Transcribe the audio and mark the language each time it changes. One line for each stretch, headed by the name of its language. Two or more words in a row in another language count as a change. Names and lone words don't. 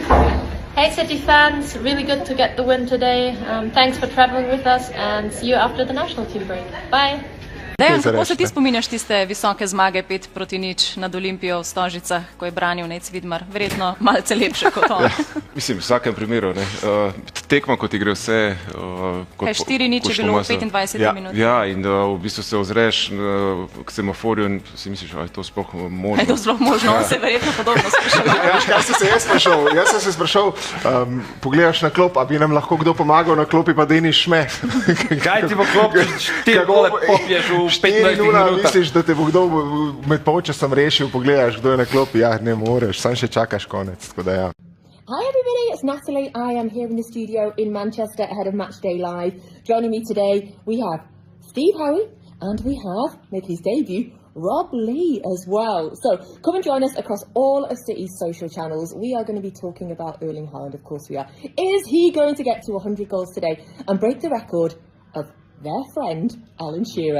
English: Hey City fans, really good to get the win today. Thanks for traveling with us and see you after the national team break. Bye!
Slovenian: Dejan, kako se ti spominjaš tiste visoke zmage 5-0 nad Olimpijo v Stožicah, ko je branil Nec Vidmar? Verjetno malce lepše kot on. Ja, mislim, v vsakem primeru. Ne. Tekma, kot igre vse... 4-0 je bilo v 25 minutah. Ja, in da v bistvu se ozreš k semaforju in si misliš, da je to sploh možno. Je to sploh možno, on se je verjetno podobno sprašal. Ja, kaj sem se jaz sprašal? Jaz sem se sprašal, pogledaš na klop, a bi nam lahko kdo pomagal na klopi, pa Deni Šme. Kaj ti bo klop, ti gole popiješ v 15 minutah. Misliš, da te bo kdo med polčasom rešil, pogledaš, kdo je na klopi? Ja, ne moreš, sam še čakaš konec, tako da ja.
English: Hi everybody, it's Natalie. I am here in the studio in Manchester ahead of Matchday Live. Joining me today, we have Steve Howie and we have, making his debut, Rob Lee as well. So come and join us across all of City's social channels. We are going to be talking about Erling Haaland, of course we are. Is he going to get to 100 goals today and break the record of their friend Alan Shearer?